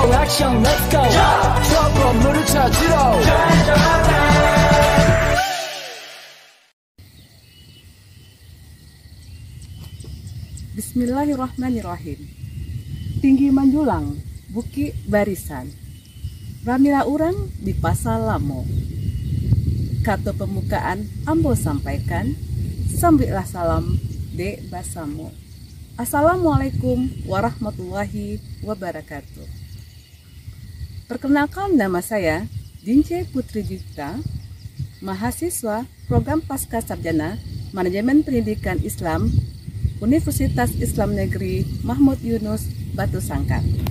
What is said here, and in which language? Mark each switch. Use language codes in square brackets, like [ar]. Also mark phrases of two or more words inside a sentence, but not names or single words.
[en] action, let's go. [ko] 트러블을 찾으러 [ar] بسم الله الرحمن الرحيم. [min] Tinggi menjulang, buki barisan. Ramila urang di pasar lamo. Kata pembukaan ambo sampaikan, sambilah salam de basamu. [ar] السلام عليكم ورحمة الله وبركاته. [id] Perkenalkan, nama saya Dince Putri Jita, mahasiswa program Pasca Sarjana Manajemen Pendidikan Islam Universitas Islam Negeri Mahmud Yunus, Batu Sangkar.